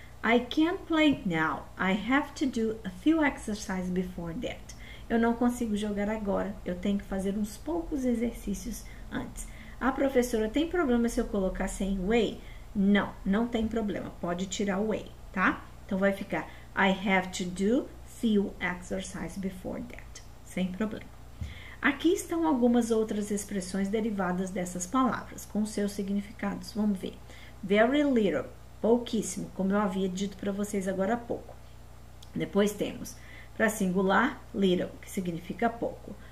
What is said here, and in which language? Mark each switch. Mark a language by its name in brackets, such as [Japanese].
[English] I can't play now. I have to do a few exercises before that. [Portuguese] Eu não consigo jogar agora. Eu tenho que fazer uns poucos exercícios antes. A professora, tem problema se eu colocar sem way? Não, não tem problema. Pode tirar o way, tá? Então, vai ficar [English] I have to do few exercises before that. [Portuguese] Sem problema. Aqui estão algumas outras expressões derivadas dessas palavras, com seus significados. Vamos ver. Very little, pouquíssimo, como eu havia dito para vocês agora há pouco. Depois temos, para singular, little, que significa pouco.